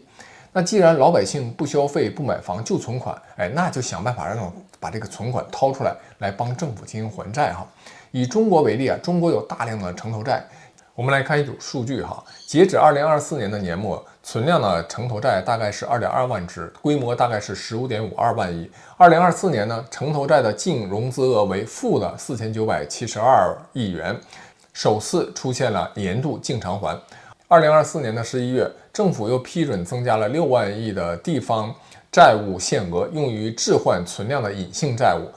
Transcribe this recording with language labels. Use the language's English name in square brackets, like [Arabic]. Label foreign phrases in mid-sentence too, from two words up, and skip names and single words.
[Chinese] 那既然老百姓不消费、不买房就存款，哎，那就想办法把这个存款掏出来，来帮政府进行还债哈。以中国为例啊，中国有大量的城投债。我们来看一组数据哈，截止2024年的年末，存量的城投债大概是2.2万只，規模大概是15.52 万億。2024年呢，城投債的淨融資額為負的4972億元，首次出現了年度淨償還。2024年的11月，政府又批准增加了6萬億的地方債務限額，用於置換存量的隱性債務。